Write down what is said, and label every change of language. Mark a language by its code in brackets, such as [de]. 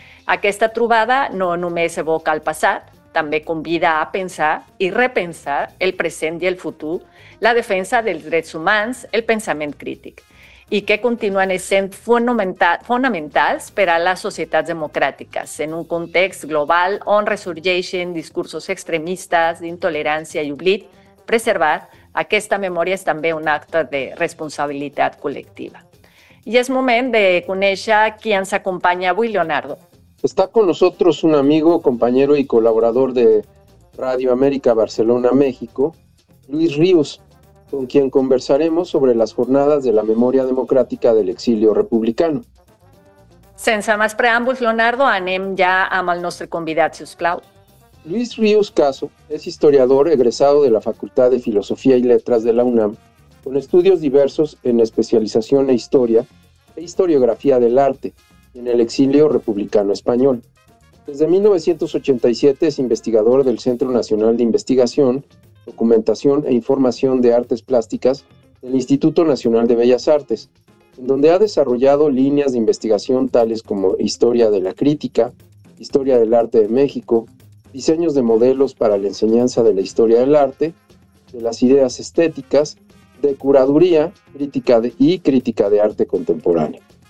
[ca] Aquesta trobada no només evoca el passat, també convida a pensar i repensar el present i el futur, la defensa dels drets humans, el pensament crític, i que continuen sent fonamentals per a les societats democràtiques en un context global on ressorgeixen discursos extremistes d'intolerància i oblit. Preservar aquesta memòria és també un acte de responsabilitat col·lectiva. I és moment de conèixer qui ens acompanya avui, Leonardo. [es] Está con nosotros un amigo, compañero y colaborador de Radio América Barcelona, México, Luis Ríos, con quien conversaremos sobre las jornadas de la memoria democrática del exilio republicano. [ca] Sense més preàmbuls, Leonardo, anem ja amb el nostre convidat, sisplau. [es] Luis Ríos Caso es historiador egresado de la Facultad de Filosofía y Letras de la UNAM, con estudios diversos en especialización e historiografía del arte en el exilio republicano español. Desde 1987 es investigador del Centro Nacional de Investigación, Documentación e Información de Artes Plásticas del Instituto Nacional de Bellas Artes, en donde ha desarrollado líneas de investigación tales como historia de la crítica, historia del arte de México, diseños de modelos para la enseñanza de la historia del arte, de las ideas estéticas, de curaduría, crítica de arte contemporáneo.